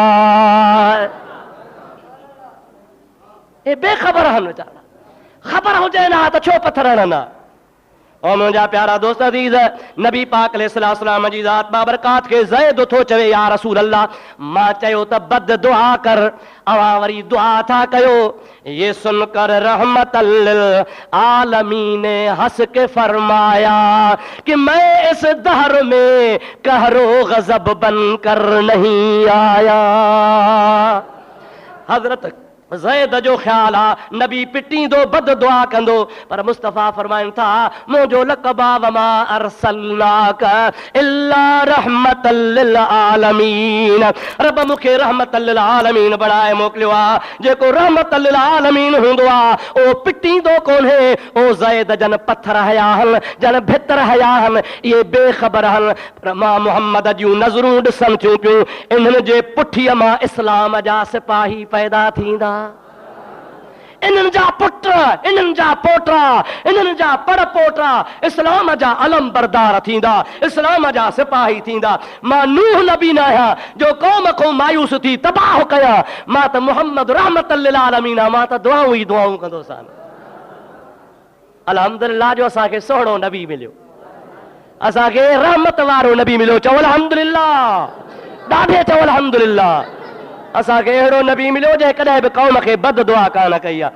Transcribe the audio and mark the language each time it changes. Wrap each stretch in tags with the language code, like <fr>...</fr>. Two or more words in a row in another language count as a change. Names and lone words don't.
<sd>ये बेखबर हन वीचारा, ख़बर हुजे ना त छो पत्थर हणंदा। और मुंहिंजा प्यारा दोस्त अज़ीज़, नबी पाक अलैहिस्सलाम जी ज़ात बाबरकात खे ज़ैद थो चवे,</sd> <ar>يا رسول الله,</ar> <sd>मां चयो त बद दुआ कर, अवां वरी दुआ था कयो।</sd> <ur>یہ سن کر رحمۃ للعالمین نے ہنس کے فرمایا کہ میں اس دہر میں قہر و غضب بن کر نہیں آیا.</ur> <sd>हज़रत ज़ैद जो ख़्याल आ नबी पिटींदो, बद दुआ कंदो, पर मुस्तफ़ा फरमाइनि था, मुंहिंजो लक़बा</sd> <ar>وما أرسلناك إلا رحمة للعالمين.</ar> <sd>रब मूंखे रहमतल लिल आलमीन बणाए मोकिलियो आहे। जेको रहमतल लिल आलमीन हूंदो आहे ओ पिटींदो कोन्हे। ओ ज़ैद जन पत्थर हया हन, जन भितर हया हन, इहे बेख़बर हन, पर मां मुहम्मद जूं नज़रूं ॾिसनि थियूं पियूं। इन्हनि जे पुठीअ मां इस्लाम जा सिपाही पैदा थींदा। इन्हनि जा पुट, इन्हनि जा पोटा, इन्हनि जा पर पोटा इस्लाम जा अलम बरदार थींदा, इस्लाम जा सिपाही थींदा। मां नूह नबी न आहियां जो क़ौम को मायूस थी तबाह कयां, मां त मुहम्मद रहमतल लिल आलमीन, मां त दुआऊं ई दुआऊं कंदो सान। अल्हम्दुलिल्लाह जो असांखे सुहिणो नबी मिलियो, असांखे रहमत वारो नबी मिलियो। चओ अल्हम्दुलिल्लाह, ॾाढे चओ अल्हम्दुलिल्लाह। असांखे अहिड़ो नबी मिलियो जंहिं कॾहिं बि क़ौम खे बद दुआ कान कई आहे।</sd>